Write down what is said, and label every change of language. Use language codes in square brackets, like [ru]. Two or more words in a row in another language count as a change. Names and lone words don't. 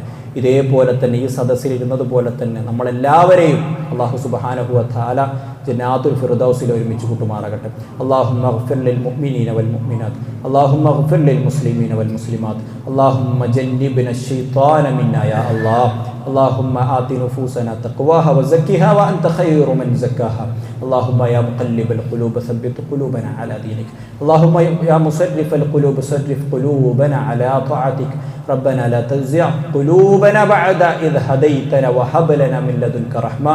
[ml] ഇതേപോലെ തന്നെ ഈ സദസ്സിൽ ഇരുന്നതുപോലെ തന്നെ നമ്മളെല്ലാവരെയും [ar] الله سبحانه وتعالى [ml] ജന്നാത്തുൽ ഫിർദൗസിൽ ഒരുമിച്ച് കൂട്ടുമാറാകട്ടെ. [ar] اللهم اغفر للمؤمنين والمؤمنات، اللهم اغفر للمسلمين والمسلمات، اللهم جنبنا الشيطان منا يا الله. اللهم آت نفوسنا تقواها وزكها وأنت خير من زكاها. اللهم يا مقلب القلوب ثبت قلوبنا على دينك. اللهم يا مصرف القلوب صرف قلوبنا على طاعتك. ربنا لا تزغ قلوبنا بعد إذ هديتنا وهب لنا من لدنك رحمة.